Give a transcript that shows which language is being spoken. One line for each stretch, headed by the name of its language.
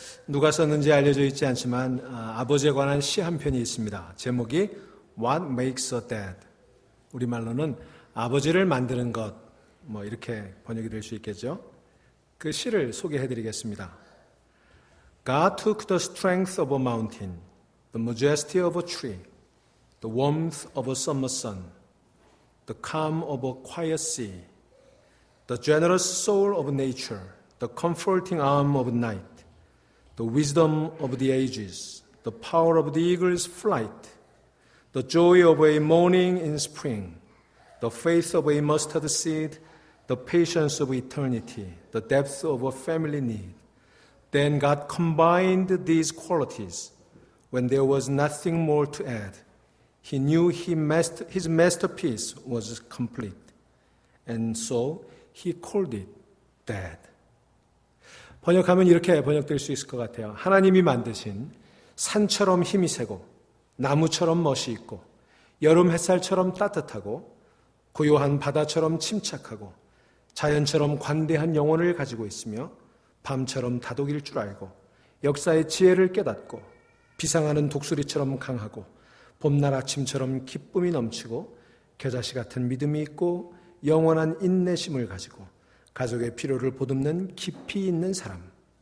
Korean: 누가 썼는지 알려져 있지 않지만 아버지에 관한 시 한 편이 있습니다. 제목이 What Makes a Dad? 우리말로는 아버지를 만드는 것, 이렇게 번역이 될 수 있겠죠. 그 시를 소개해드리겠습니다.
English: God took the strength of a mountain, the majesty of a tree, the warmth of a summer sun, the calm of a quiet sea, the generous soul of nature, the comforting arm of night, the wisdom of the ages, the power of the eagle's flight, the joy of a morning in spring, the faith of a mustard seed, the patience of eternity, the depth of a family need. Then God combined these qualities when there was nothing more to add. He knew his masterpiece was complete, and so he called it Dad.
Korean: 번역하면 이렇게 번역될 수 있을 것 같아요. 하나님이 만드신 산처럼 힘이 세고 나무처럼 멋이 있고 여름 햇살처럼 따뜻하고 고요한 바다처럼 침착하고 자연처럼 관대한 영혼을 가지고 있으며 밤처럼 다독일 줄 알고 역사의 지혜를 깨닫고 비상하는 독수리처럼 강하고 봄날 아침처럼 기쁨이 넘치고 겨자씨 같은 믿음이 있고 영원한 인내심을 가지고 가족의 필요를 보듬는 깊이 있는 사람.